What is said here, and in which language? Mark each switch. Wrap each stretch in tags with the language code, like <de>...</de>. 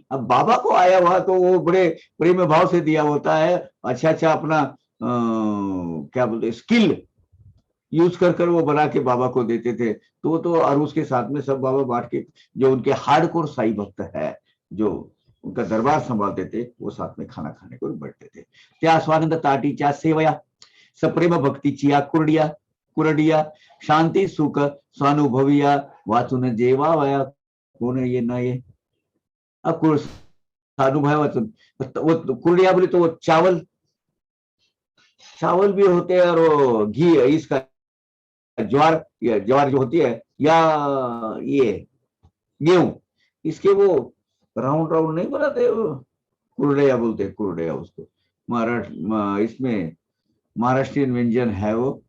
<hi>अब बाबा को आया हुआ तो वो बड़े प्रेम भाव से दिया होता है, अच्छा अच्छा अपना क्या बोलते स्किल यूज कर कर वो बना के बाबा को देते थे। तो और उसके साथ में सब बाबा बांट के, जो उनके हार्डकोर साई भक्त है, जो उनका दरबार संभालते थे, वो साथ में खाना खाने को बैठते थे।</hi> <mr>त्या स्वानंद ताटीच्या सेवया सप्रेम भक्तीची कुरडिया कुरडिया शांती सुख स्वानुभविया वाचून जेवावया कोण ये न ये।</mr> <hi>अनुभव वाचून वो कुरडिया बोले तो वो चावल, चावल भी होते हैं, और वो घी इसका ज्वार, ज्वार जो होती है, या ये गेहूं, इसके वो राउंड राउंड नहीं बनाते, कुरडया बोलते, कुरडया उसको महाराष्ट्र, इसमें महाराष्ट्रियन व्यंजन है वो।</hi>